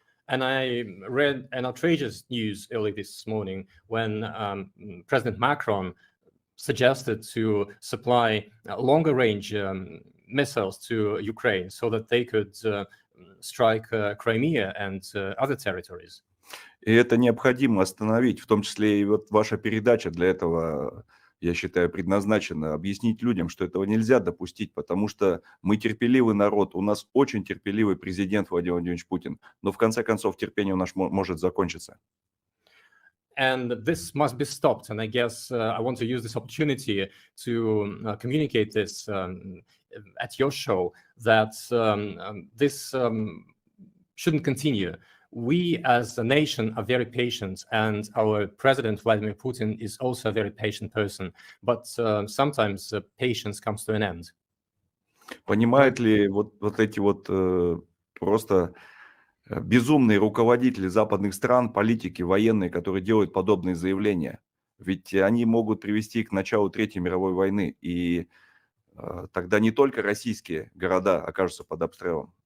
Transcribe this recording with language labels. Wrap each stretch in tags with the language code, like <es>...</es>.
<en>And I read an outrageous news early this morning when President Macron suggested to supply longer range missiles to Ukraine so that they could strike Crimea and other territories.</en> <ru>И это необходимо остановить, в том числе и вот ваша передача для этого, я считаю, предназначена объяснить людям, что этого нельзя допустить, потому что мы терпеливый народ, у нас очень терпеливый президент Владимир Владимирович Путин, но в конце концов терпение у нас может закончиться.</ru> <en>And this must be stopped. And I guess I want to use this opportunity to communicate this at your show, that this shouldn't continue. We as a nation are very patient, and our president, Vladimir Putin, is also a very patient person. But sometimes patience comes to an end.</en> <ru>Понимают ли вот эти вот просто Безумные руководители западных стран, политики, военные, которые делают подобные заявления. Ведь они могут привести к началу Третьей мировой войны. И тогда не только российские города окажутся под обстрелом.</ru>